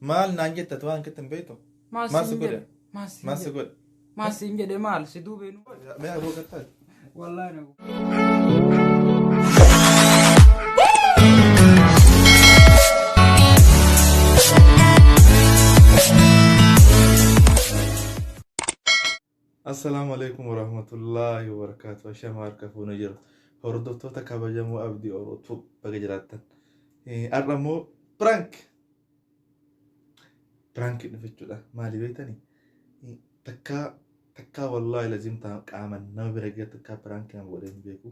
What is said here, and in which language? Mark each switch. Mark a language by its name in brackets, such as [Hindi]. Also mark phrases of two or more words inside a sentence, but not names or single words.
[Oromo] Maal naan jetta waan kittin beektu? Maal si godhe? Maal si godhe? Maal siin jedhe maal si duubeenu? Mee aboo gattaa? Wallaahi na [Arabic] السلام عليكم ورحمة الله وبركاته. [Oromo] Ashama harka fuuna jira. Hordoftoota kabajamoo abdii orootuu baga jiraattan. Har'ammoo prank dhufichuudha. Maali beektanii? Takkaa [Arabic] والله لازم [Oromo] qaaman nama bira ga'e takkaa prank nama godhee hin beeku.